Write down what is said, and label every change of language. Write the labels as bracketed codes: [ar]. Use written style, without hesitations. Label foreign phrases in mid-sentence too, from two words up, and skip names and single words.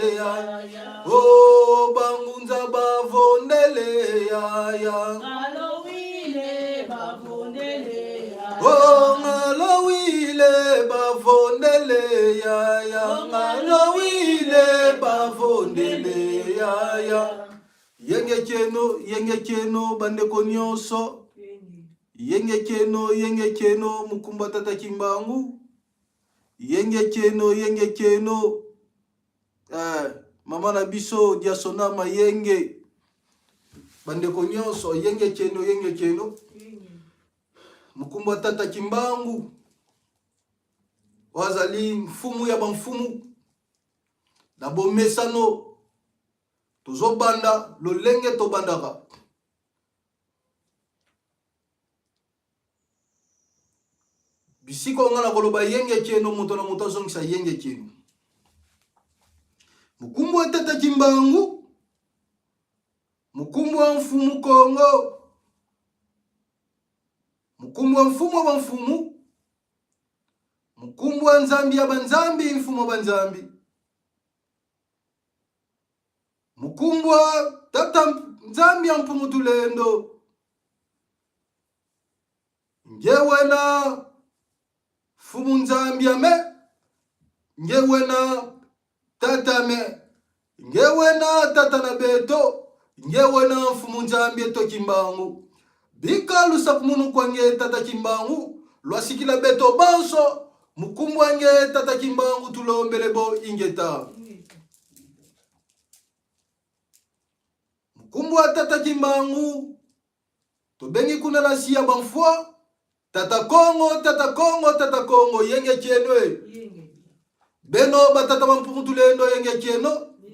[kg] oh bangunza bavondele ya ngalawile bavondele oh ngalawile bavondele ya ngalawile bavondele yenge keno [ln] bandeko nyonso [kg] yenge keno mukumba tata kimbangu yenge keno [ln] mama na biso [kg] diasona mayenge [ln] bandeko nyonso [kg] yenge keno mukumba tata kimbangu wazali mfumu ya bamfumu na bomesano tozobanda lolenge tobandaka bisiko ngana koloba yenge keno moto na moto azongisa yenge keno mukumbu wa tata kimbangu mukumbu wa mfumu Kongo mukumbu wa mfumu wa mfumu mukumbu wa nzambi ya banzambi mfumu wa banzambi mukumbu wa tata nzambi ya mpumu tulendo ngewena fumu nzambi ya me ngewena tata me ngewena tata na beto ngewena fumu nzambi eto kimbangu bika lusaku munu kwange tata kimbangu lwasikila beto banso mukumbu wange tata kimbangu tulombelebo ingeta mukumbu wa tata kimbangu tobengi kuna na siya banfwa tata Kongo yenge kienwe beno batata bampumu tulendo yenge kieno